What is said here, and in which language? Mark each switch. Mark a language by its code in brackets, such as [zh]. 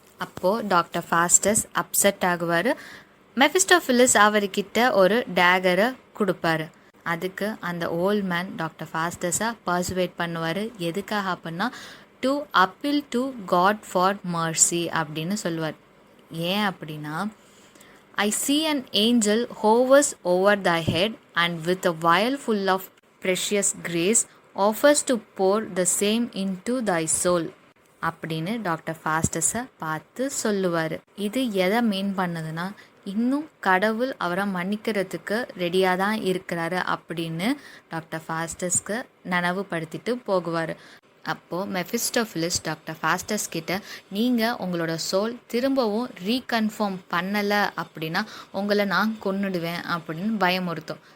[ta] அப்போது doctor Faustus upset ஆகுவார். மெஃபிஸ்டோஃபிலிஸ் அவர்கிட்ட ஒரு டேகரை கொடுப்பாரு. அதுக்கு அந்த ஓல்ட் மேன் டாக்டர் ஃபாஸ்டஸை பர்சுவேட் பண்ணுவார். எதுக்காக அப்படின்னா [en] to appeal to God for mercy [ta] அப்படின்னு சொல்லுவார். ஏன் அப்படின்னா [en] I see an angel hovers over thy head and with a vial full of precious grace offers to pour the same into thy soul [ta] அப்படின்னு doctor ஃபாஸ்டஸை பார்த்து சொல்லுவார். இது எதை மீன் பண்ணுதுன்னா இன்னும் கடவுள் அவரை மன்னிக்கிறதுக்கு ரெடியாக தான் இருக்கிறாரு அப்படின்னு டாக்டர் ஃபாஸ்டஸ்க்கு நனவுபடுத்திட்டு போகுவார். அப்போது மெஃபிஸ்டோஃபிலிஸ் டாக்டர் ஃபாஸ்டஸ் கிட்ட நீங்கள் உங்களோட சோல் திரும்பவும் ரீகன்ஃபார்ம் பண்ணலை அப்படின்னா உங்களை நான் கொன்னுடுவேன் அப்படின்னு பயமுறுத்தும்.